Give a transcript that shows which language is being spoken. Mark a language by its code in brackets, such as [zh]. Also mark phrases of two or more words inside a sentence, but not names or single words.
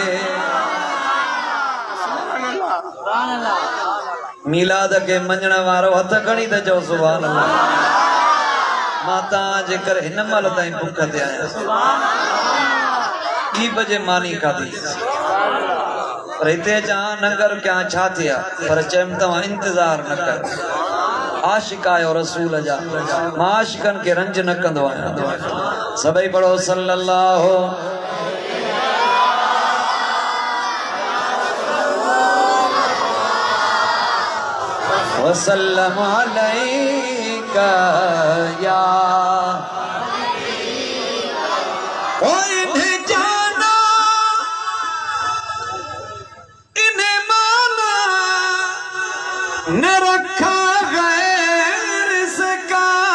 [sd] मीलाद खे मञण वारो हथ खणी त चओ [ar] سبحان الله [sd] मां तव्हांजे करे हिन महिल ताईं बुख ते आहियां 2 बजे मानी खाधी पर हिते अचां नंगर कयां छा थिया पर चयमि तव्हां इंतज़ार न कर आशिक आयो रसूल जा मां आशिकनि खे रंज न कंदो आहियां सभई पढ़ो [ar] صلى الله وسلم عليك يا [ur] او انہیں جانا انہیں مانا نہ رکھا غیر اس کا